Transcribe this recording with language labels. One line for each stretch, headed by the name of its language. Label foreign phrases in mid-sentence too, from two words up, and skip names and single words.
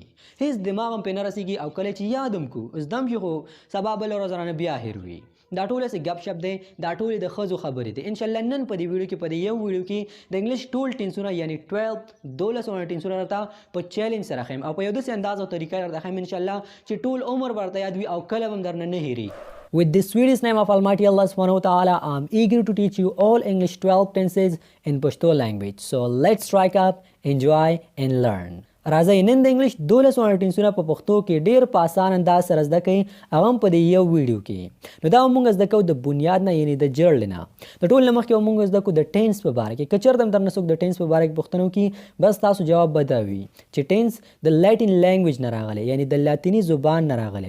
Pashto: هیڅ دماغ هم پې نه رسیږي او کله چې یاد هم کو زده هم شي خو سبا بله ورځ رانه بیا هیر وي. دا ټول هسې ګپ شپ دی، دا ټولې د ښځو خبرې دي. انشاءالله نن په دې ویډیو کې په دې یو ویډیو کې د انګلیش ټول ټینسونه یعنی 12 ټینسونه راته په چیلنج سره ښیم او په یو داسې انداز او طریقه درته ښیم انشاءالله چې ټول عمر به درته یاد وي او کله به هم درنه نه هیري.
English: With the sweetest name of Almighty Allah
Arabic: سبحانه وتعالى,
English: I'm eager to teach you all English 12 tenses in Pashto language. So let's strike up, enjoy and learn.
Pashto: راځئ نن د انګلیش 12 ټینسونه په پښتو کې ډیر په اسان انداز سره زده کړئ او هم په دې یو ویډیو کې. نو دا موږ زده کوو د بنیاد نه یعنی د جړ نه. د ټول نه مخکې موږ زده کوو د ټینس په باره کې. که چېرته هم درنه څوک د ټینس په باره کې پوښتنه وکړي بس تاسو جواب به دا وي چې ټینس د
English: Latin language
Pashto: نه راغلی یعنی د لاتیني زبان نه راغلی.